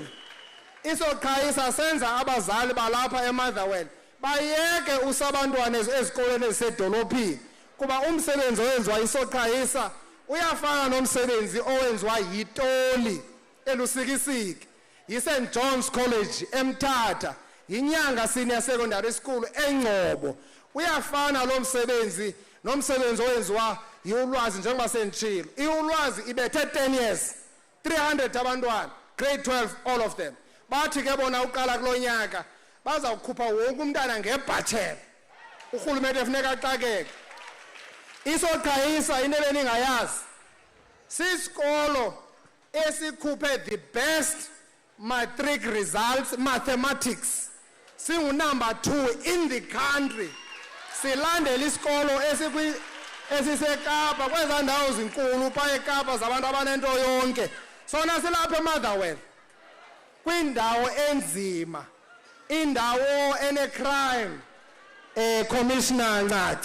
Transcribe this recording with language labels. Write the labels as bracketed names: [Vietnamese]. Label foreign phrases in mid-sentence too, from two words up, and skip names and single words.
[Xhosa] Isoqhayisa senza abazali balapha eMotherwell bayeke usabantwana ezikolweni ezisedolophini kuba umsebenzi owenziwa isoqhayisa uyafana nomsebenzi owenziwa yiToli elusikisiki, yiSt John's College eMthatha, yiNyanga Senior Secondary School eNgcobo. Uyafana lo msebenzi nomsebenzi owenziwa yiUlwazi njengoba senditshilo. iUlwazi ibethe 10 years, 300 abantwana, grade 12 [English] all of them. [Xhosa] Bathi ke bona uqala kulonyaka bazawukhupha wonke umntana ngebhathela. Urhulumente efuneka axakeke. Isoqhayisa into ebeningayazi, sisikolo esikhuphe [English] the best matric results mathematics. [Xhosa] Singu number 2 [English] in the country. [Xhosa] Silandela isikolo esisekapa kweza ndawo zinkulu pha eKapa zabantu abanento yonke. Sona silapha eMotherwell kwindawo enzima, indawo ene- [English] crime commissioner [Xhosa] Ncaca.